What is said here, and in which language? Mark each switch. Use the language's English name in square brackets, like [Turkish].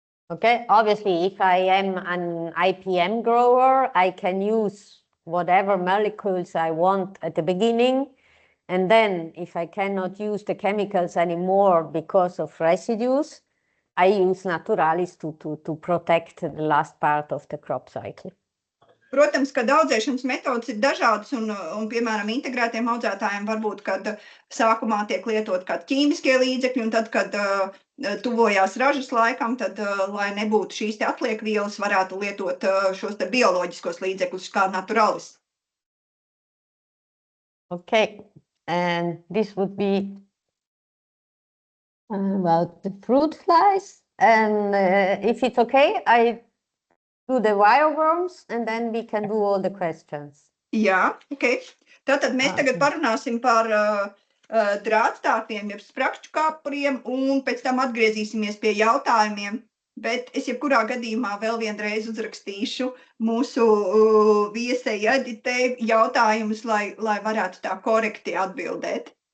[English] Okay, obviously, if I am an IPM grower, I can use whatever molecules I want at the beginning. And then if I cannot use the chemicals anymore because of residues, I use Naturalis to protect the last part of the crop cycle. [Latvian] Protams, ka audzēšanas metodas ir dažādas un piemēram, integrētiem audzētājiem varbūt, kad sākumā tiek lietot kādi ķīmiskie līdzekļi, un tad, kad tuvojās ražas laikam, tad, lai nebūtu šīs te atliekvielas, varētu lietot šos te bioloģiskos līdzekļus kā Naturalis. [English] Okay, and this would be about the fruit flies. And if it's okay, I do the wireworms, and then we can do all the questions. [Latvian] Jā, ok. Tātad mēs tagad parunāsim par drātstārpiem, jeb sprakšķu kāpuriem, un pēc tam atgriezīsimies pie jautājumiem. Bet es jebkurā gadījumā vēl vienreiz uzrakstīšu mūsu viesei Editei jautājumus, lai varētu tā korekti atbildēt.